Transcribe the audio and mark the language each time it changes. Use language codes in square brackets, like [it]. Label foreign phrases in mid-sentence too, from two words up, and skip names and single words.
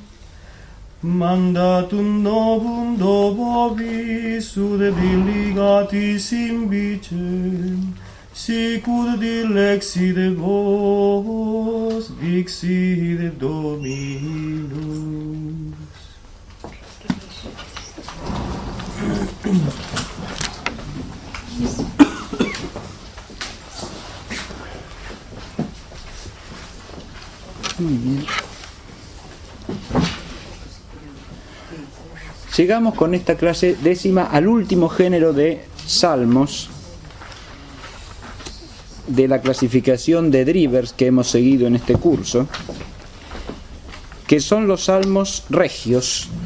[la] Mandatum novum do vobis ud diligatis in vicem, sicut dilexit vos, dixit Dominus. [es] Muy bien. Llegamos con esta clase décima al último género de salmos de la clasificación de Drivers que hemos seguido en este curso, que son los salmos regios.